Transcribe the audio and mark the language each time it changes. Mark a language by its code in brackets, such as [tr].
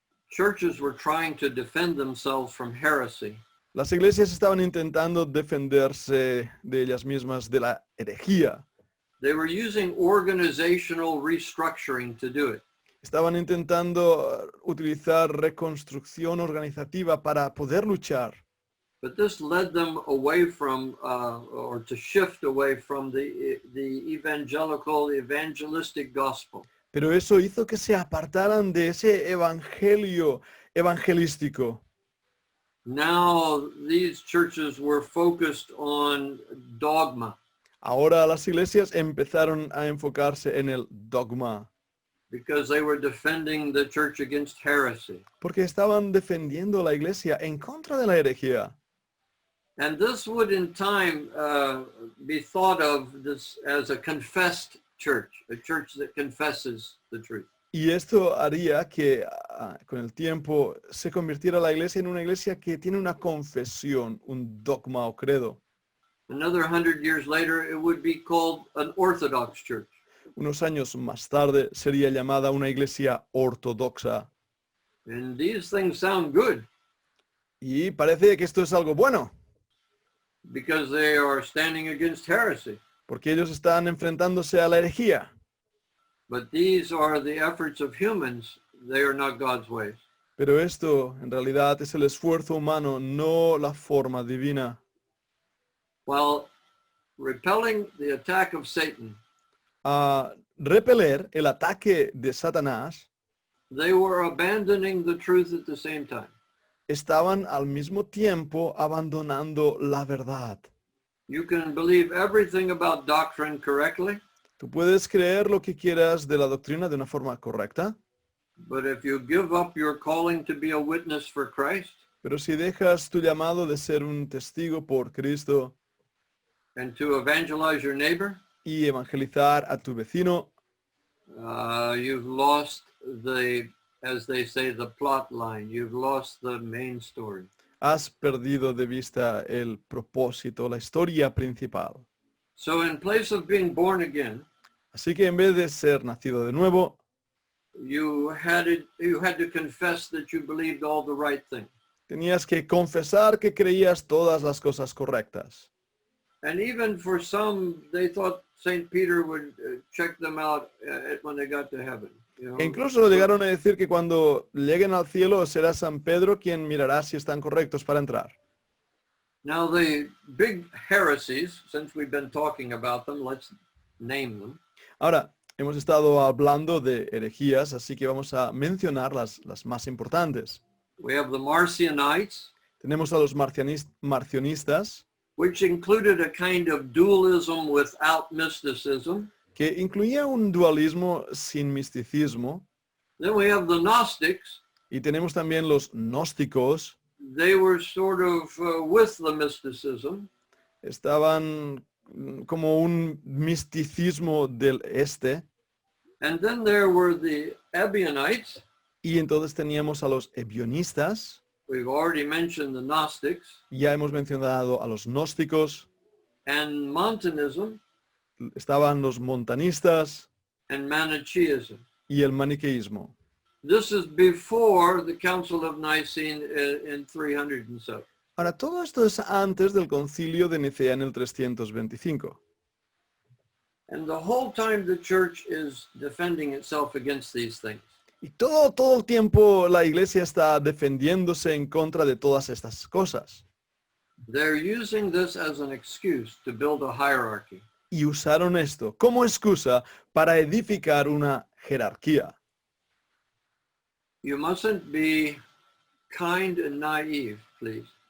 [en] Churches were trying to defend themselves from heresy. [es] Las iglesias estaban intentando defenderse de ellas mismas de la herejía. [en] They were using organizational restructuring to do it. [es] Estaban intentando utilizar reconstrucción organizativa para poder luchar. [en] But this led them away from, or to shift away from the evangelistic gospel. [es] Pero eso hizo que se apartaran de ese evangelio evangelístico. [en] Now these churches were focused on dogma [es] Ahora las iglesias empezaron a enfocarse en el dogma, [en] because they were defending the church against heresy. [es] porque estaban defendiendo la iglesia en contra de la herejía. [en] And this would in time be thought of this as a confessed church, a church that confesses the truth. [es] Y esto haría que con el tiempo se convirtiera la iglesia en una iglesia que tiene una confesión, un dogma o credo. [en] Another 100 years later, it would be called an Orthodox church. [es] Unos años más tarde sería llamada una iglesia ortodoxa. [en] And these things sound good. [es] Y parece que esto es algo bueno, [en] because they are standing against heresy. [es] porque ellos están enfrentándose a la herejía. [en] But these are the efforts of humans. They are not God's ways. [es] Pero esto en realidad es el esfuerzo humano, no la forma divina. [en] While repelling the attack of Satan, [es] A repeler el ataque de Satanás, [en] they were abandoning the truth at the same time. [es] estaban al mismo tiempo abandonando la verdad. [en] You can believe everything about doctrine correctly, [es] Tú puedes creer lo que quieras de la doctrina de una forma correcta, [en] but if you give up your calling to be a witness for Christ [es] pero si dejas tu llamado de ser un testigo por Cristo [en] and to evangelize your neighbor, [es] y evangelizar a tu vecino, [en] you've lost as they say, the plot line. You've lost the main story. [es] has perdido de vista el propósito, la historia principal. [en] So in place of being born again, [es] Así que en vez de ser nacido de nuevo, [en] you had to confess that you believed all the right things. [es] tenías que confesar que creías todas las cosas correctas. [en] And even for some, they thought St. Peter would check them out when they got to heaven. You know? [es] E incluso llegaron a decir que cuando lleguen al cielo será San Pedro quien mirará si están correctos para entrar. [en] Now the big heresies, since we've been talking about them, let's name them. [es] Ahora, hemos estado hablando de herejías, así que vamos a mencionar las más importantes. [en] We have the Marcionites, [es] Tenemos a los marcionistas, [en] which included a kind of dualism without mysticism. [es] que incluía un dualismo sin misticismo. [en] Then we have the Gnostics. [es] Y tenemos también los gnósticos, [en] They were sort of with the mysticism. [es] estaban como un misticismo del este. [en] And then there were the Ebionites. [es] Y entonces teníamos a los ebionistas, [en] We've already mentioned the Gnostics. [es] ya hemos mencionado a los gnósticos, [en] And Montanism [es] estaban los montanistas [en] and Manichaeism. [es] y el maniqueísmo. [en] This is before the Council of Nicene in 307. [es] Ahora, todo esto es antes del concilio de Nicea en el 325. [en] And the whole time the church is defending itself against these things. [es] Y todo el tiempo la iglesia está defendiéndose en contra de todas estas cosas. [en] They're using this as an excuse to build a hierarchy. [es] Y usaron esto como excusa para edificar una jerarquía. [en] You mustn't be kind and naive, please.